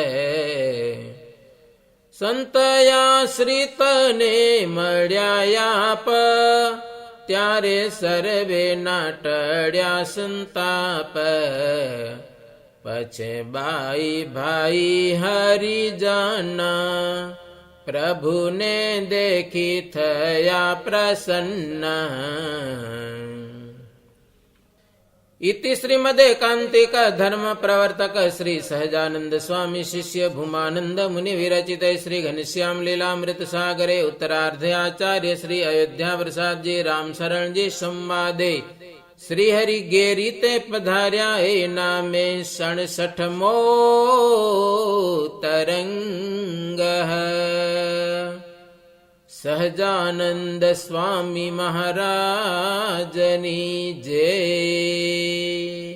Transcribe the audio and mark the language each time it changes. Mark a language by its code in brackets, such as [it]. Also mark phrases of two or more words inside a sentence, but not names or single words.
[gu] સંતયાશ્રિતને મળ્યા આપ, ત્યારે સર્વે નાટડ્યા સંતાપ. પછી બાઈ ભાઈ હરિજન, પ્રભુને દેખી થયા પ્રસન્ન. [sa] इति श्रीमदेकांतिक धर्म प्रवर्तक श्री सहजानंद स्वामी शिष्य भूमानंद मुनि विरचित श्री घनश्याम लीलामृत सागरे उत्तरार्ध आचार्य श्री अयोध्या प्रसाद जी राम शरण जी संवादे श्री हरि [gu] ગેરી તે પધાર્યા એ નામે 67મો તરંગ. સહજાનંદ સ્વામી મહારાજની જય.